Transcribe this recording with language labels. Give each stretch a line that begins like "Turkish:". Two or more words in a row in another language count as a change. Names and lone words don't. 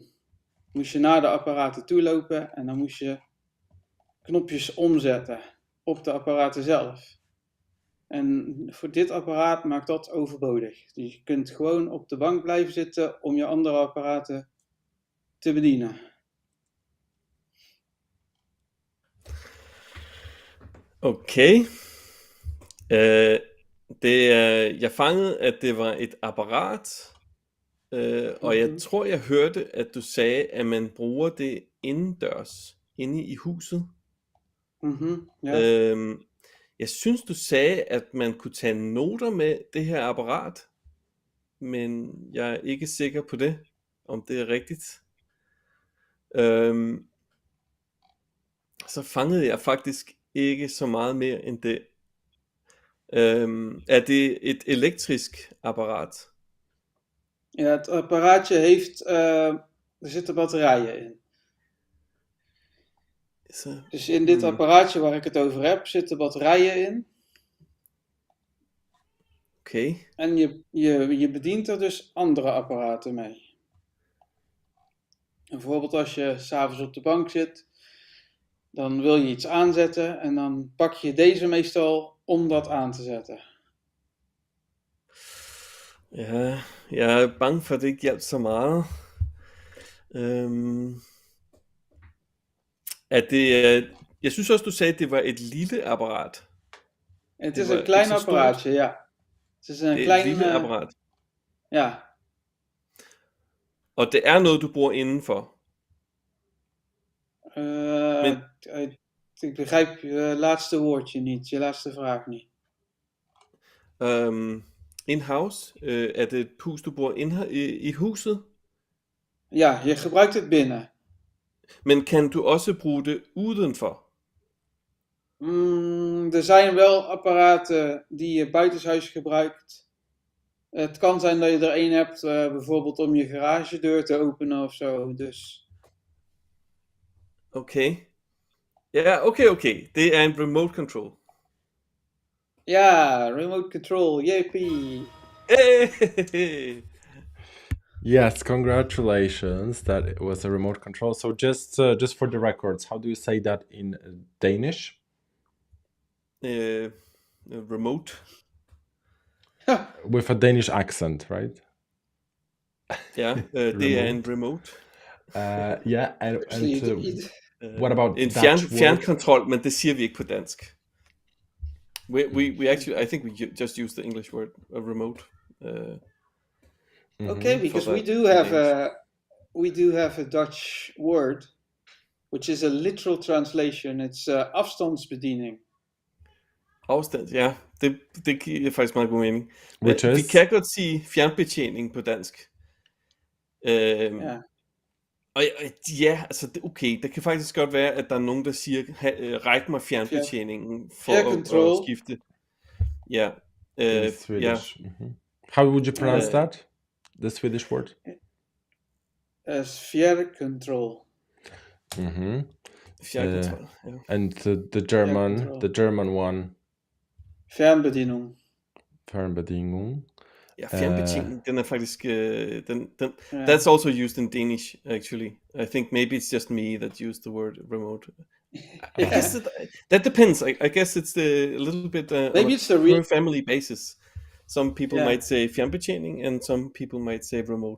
Dutch: Moest je naar de apparaten toe lopen en dan moest je knopjes omzetten op de apparaten zelf. En voor dit apparaat maakt dat overbodig. Dus je kunt gewoon op de bank blijven zitten om je andere apparaten te bedienen. Okay.
Danish: Jeg fangede, at det var et apparat, og jeg tror, jeg hørte, at du sagde, at man bruger det indendørs, inde i huset. Ja. Jeg synes, du sagde, at man kunne tage noter med det her apparat, men jeg er ikke sikker på det, om det er rigtigt. Så fangede jeg faktisk ikke så meget mere end det. Er det et elektrisk apparaat?
Dutch: Ja, het apparaatje heeft, er zitten batterijen in. Dus in dit apparaatje waar ik het over heb, zitten batterijen in. Okay. En je bedient er dus andere apparaten mee. En bijvoorbeeld als je 's avonds op de bank zit, dan wil je iets aanzetten en dan pak je deze meestal om dat aan te zetten.
Danish: Ja, jeg er bange for, at det ikke hjælper så meget. Jeg synes også, du sagde, at det var et lille apparat.
Dutch: Het is een klein apparaatje, ja. Het is een klein
Danish: lille apparaat. Ja. Og det er noget, du bruger indenfor.
Dutch: Ik begrijp je laatste woordje niet, je laatste vraag niet.
Danish: In-house, er det et hus, du bor i huset?
Dutch: Ja, je gebruikt het binnen.
Danish: Men kan du også bruge det udenfor?
Dutch: Er zijn wel apparaten die je buitenshuis gebruikt. Het kan zijn dat je er één hebt, bijvoorbeeld om je garagedeur te openen of zo. Dus.
Danish: Okay. Ja, okay. Det er en
English: remote control. Ja, remote control, yippie! Hey! Yes, congratulations. That was a remote control. So just for the records, how do you say that in Danish? Remote. With a Danish accent, right?
Danish: Ja, det er en remote.
English: Yeah, and what about
Danish: en
English: Dutch
Danish: fjernkontrol, men det siger vi ikke på dansk.
English: We actually, I think we just use the English word remote. Okay, because we do have a Dutch word, which is a literal translation. It's afstandsbediening.
Dutch: Afstand, ja.
Danish: Det giver faktisk meget god mening.
English: Which
Danish: vi kan godt sige fjernbetjening på dansk. Ja. Og ja, altså okay, det kan faktisk godt være, at der er nogen, der siger, ræk mig fjernbetjeningen for at skifte. Ja.
English: Swedish. Yeah. How would you pronounce that? The Swedish word? As fjerncontrol.
Danish: Fjernkontrol.
English: And the German one?
German: Fjernbedienung. Fjernbedienung.
Danish: Ja, fjernbetjening, den er faktisk,
English: that's also used in Danish, actually. I think maybe it's just me that used the word remote. I guess that depends. I guess it's a little bit maybe it's the per family basis. Some people might say fjernbetjening and some people might say remote.